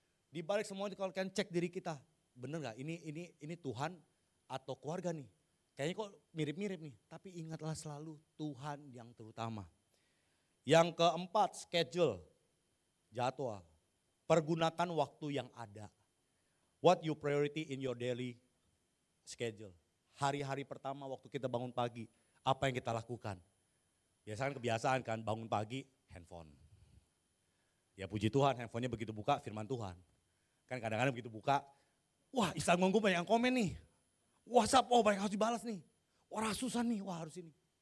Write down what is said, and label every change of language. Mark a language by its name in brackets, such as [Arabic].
[Indonesian] Di balik semua itu kalau kalian cek diri kita, bener gak ini Tuhan atau keluarga nih? Kayaknya kok mirip-mirip nih, tapi ingatlah selalu Tuhan yang terutama. Yang keempat, schedule, jadwal. Pergunakan waktu yang ada. [English] What you priority in your daily schedule. [Indonesian] Hari-hari pertama waktu kita bangun pagi, apa yang kita lakukan? Biasanya kebiasaan kan bangun pagi, handphone. Ya puji Tuhan, handphonenya begitu buka firman Tuhan. Kan kadang-kadang begitu buka, wah Instagram gue banyak yang komen nih. WhatsApp, oh banyak harus dibalas nih. Wah susah nih, wah harus ini.